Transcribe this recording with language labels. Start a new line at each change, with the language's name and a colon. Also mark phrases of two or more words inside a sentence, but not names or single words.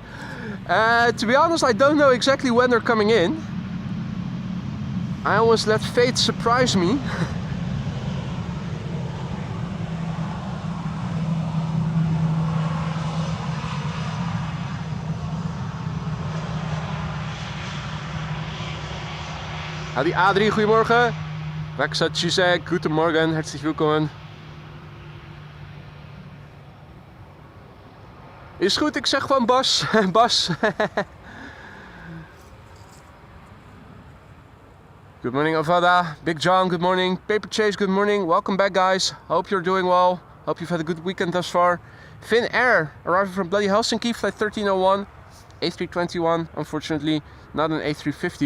English: To be honest, I don't know exactly when they're coming in. I always let fate surprise me.
Dutch: Adi Adri, goedemorgen. Raksat Chisek,
German: guten Morgen, herzlich willkommen.
Dutch: Is goed, ik zeg gewoon Bas. Bas.
English: Good morning Avada, Big John, good morning. Paper Chase, good morning. Welcome back guys. Hope you're doing well. Hope you've had a good weekend thus far. Finnair, arriving from bloody Helsinki, flight 1301. A321, unfortunately, not an A350.